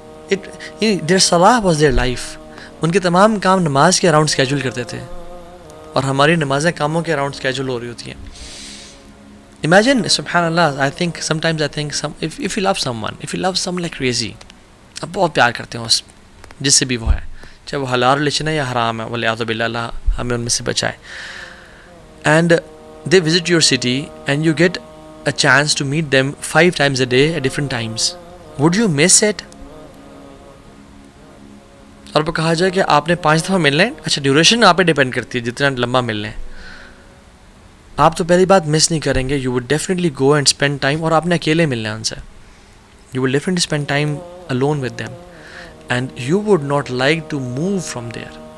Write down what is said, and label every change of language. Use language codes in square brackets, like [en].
[en] their صلاح was their life. [ur] ان کے تمام کام نماز کے اراؤنڈ اسکیجول کرتے تھے اور ہماری نمازیں کاموں کے اراؤنڈ اسکیجول ہو رہی ہوتی ہیں. [en] Imagine, [ur] سبحان اللہ, [en] I think sometimes I think if you love someone like crazy, [ur] آپ بہت پیار کرتے ہیں اس جس سے بھی وہ ہے, چاہے وہ حلال ریلیشن ہے یا حرام ہے, والعیاذ باللہ, اللہ ہمیں ان میں سے بچائے. [en] And they visit your city and you get a chance to meet them 5 times a day at different times. Would you miss it? [ur] اور وہ کہا جائے کہ آپ نے 5 دفعہ ملنا ہے, اچھا ڈیوریشن آپ پہ ڈیپینڈ کرتی ہے جتنا لمبا ملنا ہے. آپ تو پہلی بات مس نہیں کریں گے. [en] you would definitely go and spend time, [ur] اور آپ نے اکیلے ملنا ہے ان سے. [en] You would definitely spend time alone with them and you would not like to move from there.